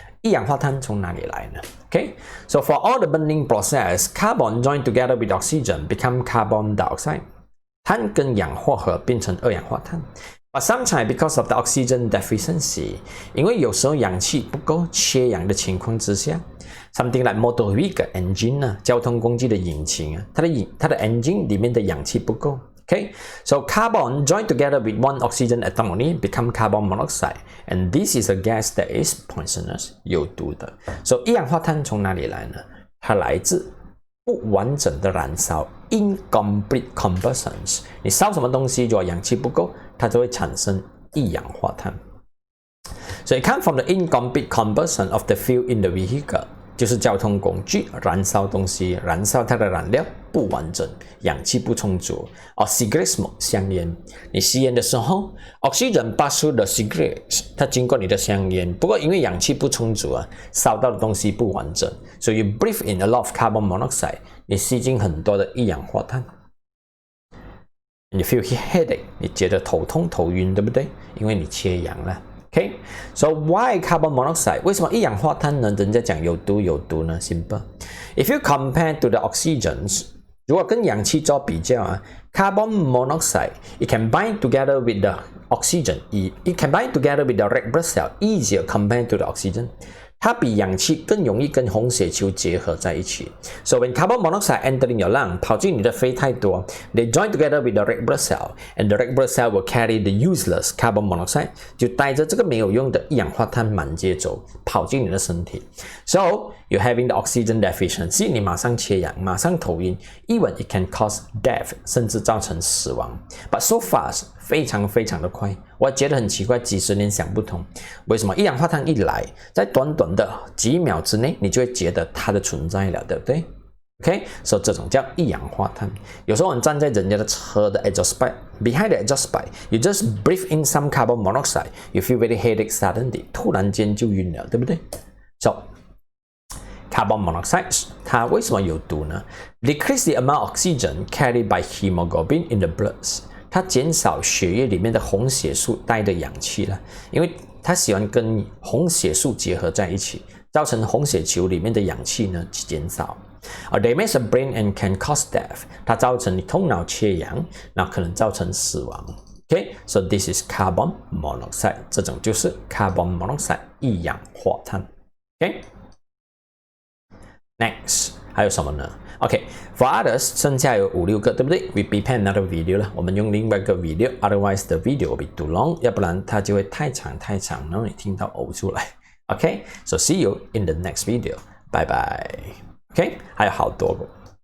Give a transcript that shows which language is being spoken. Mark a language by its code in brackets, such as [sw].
[zh] 一氧化碳从哪里来呢 [en] ？Okay，so for all the burning process, carbon join together with oxygen become carbon dioxide。 [zh] 碳跟氧化合变成二氧化碳。 [en] But sometimes because of the oxygen deficiency， [zh] 因为有时候氧气不够，缺氧的情况之下。 [en] Something like motor vehicle engine [zh] 呢，交通工具的引擎啊，它的 engine 里面的氧气不够。 [en] Okay，so carbon join together with one oxygen atom only become carbon monoxide, and this is a gas that is poisonous， [zh] 有毒的。 So 一氧化碳从哪里来呢？它来自不完整的燃烧 ， [en] incomplete combustions。 [zh] 你烧什么东西，如果氧气不够，它就会产生一氧化碳。 [en] So it comes from the incomplete combustion of the fuel in the vehicle。 [zh] 就是交通工具燃烧东西，燃烧它的燃料不完整，氧气不充足。 [en] cigarette smoke [zh] 香烟，你吸烟的时候 ， [en] oxygen pass through the cigarette， [zh] 它经过你的香烟，不过因为氧气不充足啊，烧到的东西不完整，所以 [en] you breathe in a lot of carbon monoxide， [zh] 你吸进很多的一氧化碳。你 [en] feel headache， [zh] 你觉得头痛头晕，对不对？因为你缺氧了。 [en] Okay，so why carbon monoxide？ [zh] 为什么一氧化碳呢？人家讲有毒呢 ？Simple。 [en] If you compare to the oxygens， [zh] 如果跟氧气做比较啊 [en] ，carbon monoxide it can bind together with the oxygen， it can bind together with the red blood cell easier compared to the oxygen。 [zh] 它比氧气更容易跟红血球结合在一起。 [en] So when carbon monoxide entering your lung， [zh] 跑进你的肺太多 [en] ，they join together with the red blood cell，and the red blood cell will carry the useless carbon monoxide， [zh] 就带着这个没有用的一氧化碳满街走，跑进你的身体。 [en] So you're having the oxygen deficiency， [zh] 你马上缺氧，马上头晕 [en] ，even it can cause death， [zh] 甚至造成死亡。 [en] But so fast， [zh] 非常的快。我觉得很奇怪，几十年想不通，为什么一氧化碳一来，在短短的几秒之内，你就会觉得它的存在了，对不对 OK， 所以这种叫一氧化碳。有时候我们站在人家的车的 [en] exhaust pipe behind the exhaust pipe， you just breathe in some carbon monoxide， you feel very headache suddenly， [zh] 突然间就晕了，对不对 ？ [en] So carbon monoxide [zh] 它为什么有毒呢 ？ [en] Decrease the amount of oxygen carried by hemoglobin in the blood， [zh] 它减少血液里面的红血素带的氧气了，因为它喜欢跟红血素结合在一起，造成红血球里面的氧气呢减少。 [en] Damage the brain and can cause death， [zh] 它造成你头脑缺氧，那可能造成死亡。 [en] OK，so this is carbon monoxide， [zh] 这种就是 [en] carbon monoxide 一氧化碳。 [zh] OK。Next 还有什么呢 ？OK，for others 剩下有5、6个，对不对 ？ [en] We prepare another video [zh] 了，我们用另外一个 video， [en] otherwise the video will be too long， [zh] 要不然它就会太长，然后你听到呕出来。 [en] OK，so see you in the next video， [zh] 拜拜。 [en] OK， [zh] 还有好多个。